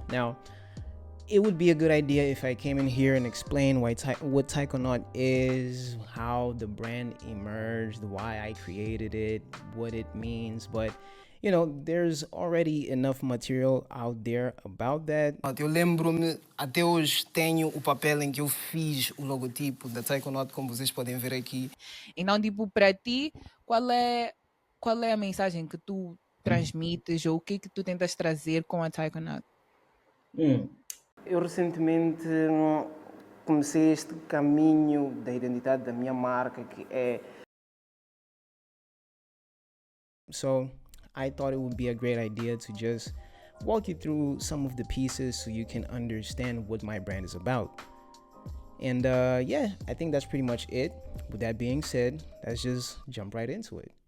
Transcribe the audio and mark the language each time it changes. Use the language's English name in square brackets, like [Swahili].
[English] Now, it would be a good idea if I came in here and explained what Taikonaut is, how the brand emerged, why I created it, what it means, but there's already enough material out there about that. [Portuguese] Eu lembro-me, até hoje tenho o papel em que eu fiz o logotipo da Taikonaut, como vocês podem ver aqui. Então, tipo, para ti, qual é a mensagem que tu transmites ou o que tu tentas trazer com a Taikonaut? Eu recentemente comecei este caminho da identidade da minha marca, que é. [English] So, I thought it would be a great idea to just walk you through some of the pieces so you can understand what my brand is about. And yeah, I think that's pretty much it. With that being said, let's just jump right into it.